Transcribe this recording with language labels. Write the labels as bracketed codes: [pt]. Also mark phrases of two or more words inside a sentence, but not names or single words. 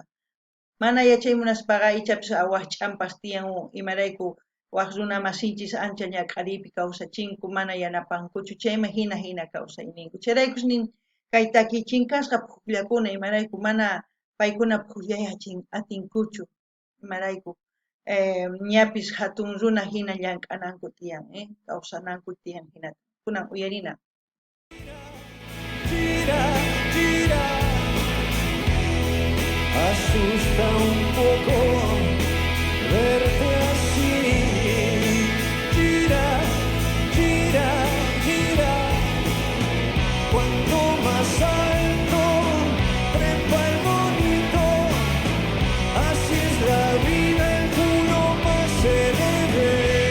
[qu] Mana yachay munaspaqa ichapis awaq ch'ampas tiyan, imarayku waq runa masinchis ancha ñak'aripi kawsachinku, mana yanapankuchu, chayman hina kawsayninku. Chayraykush nin kay takichinkasqa pukllakuna imarayku mana paykuna pukllay atinkuchu, imarayku ñapis hatun runa hina llank'ananku tiyan, kawsananku tiyan hina kunan uyarina. [es] Gira, gira, asusta un poco verte así. Gira, gira, gira, cuanto más alto trepa el bonito, así es la vida, el culo más se le ve.